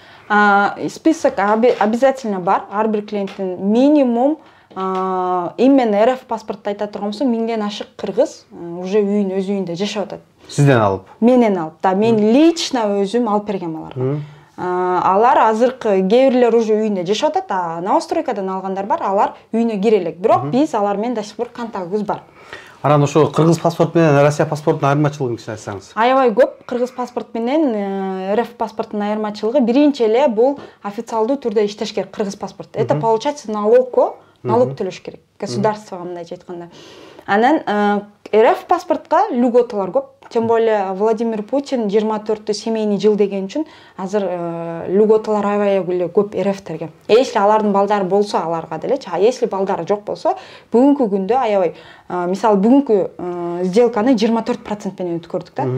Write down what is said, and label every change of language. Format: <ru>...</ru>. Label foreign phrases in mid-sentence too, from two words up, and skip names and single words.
<ky>Список обязательно бар. Ар бир клиенттин минимум именно РФ паспортто айта турган болсом 1000ден ашык кыргыз уже үйүн өз үйүндө жашап атат. Сизден алып? Менен алып. Да, мен лично өзүм алып бергем аларга. Алар азыркы кээ бирлер уже үйүндө жашап атат, новостройкадан алгандар бар, алар үйүнө кире элек. Бирок биз алар менен</ky> <ru>до сих пор</ru> <ky>контактыбыз бар. Анан ошо кыргыз паспорт менен Россия паспортунун айырмачылыгын кичине айтсаңыз. Аябай көп. Кыргыз паспорт менен РФ паспорттун айырмачылыгы биринчи эле бул официалдуу түрдө иштеш керек кыргыз паспорт.</ky> <ru>Это получается</ru> <ky>налог төлөш керек государствого, мындайча айтканда. Анан РФ паспортко льготалар көп.</ky> <ru>Тем более</ru> <ky>Владимир Путин 24 семейный жыл деген үчүн азыр льготалар аябай эле көп РФтерге. Если алардын балдары болсо аларга делечи,</ky> <ru>а если</ru> <ky>балдары жок болсо бүгүнкү күндө аябай мисалы бүгүнкү сделканы 24% менен өткөрдүк да.</ky>